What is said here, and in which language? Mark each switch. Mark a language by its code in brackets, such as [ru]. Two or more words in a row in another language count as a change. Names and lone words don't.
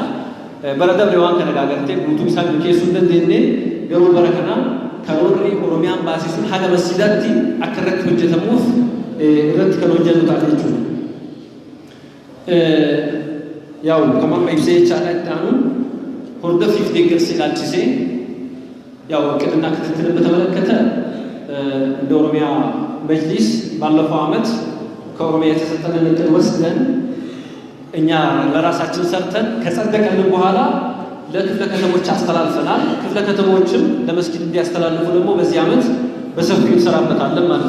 [om] Bara dabre waan kana gaagartee guutuu isaa milkeessuu hin dandeenye garuu bara kana karoorri Oromiyaan baasisuun haga masjiidatti akka irratti hojjetamuuf irratti kan hojjennu ta'a jechuudha. Yaa'u kamar ibsee jechaadha itti aanu hordoffiif deeggarsa ilaalchisee [am] ያው እቅድና ክትትልን በተመለከተ እንደ ኦሮሚያ መጅሊስ ባለፈው ዓመት ከኦሮሚያ የተሰጠንን እቅድ ወስደን እኛ ለራሳችን ሰርተን ከጸደቀልን በኋላ ለክፍለ ከተሞች አስተላልፈናል። ክፍለ ከተሞችም ለመስጊድ እንዲያስተላልፉ ደግሞ በዚህ ዓመት በሰፊው እንሰራበታለን ማለት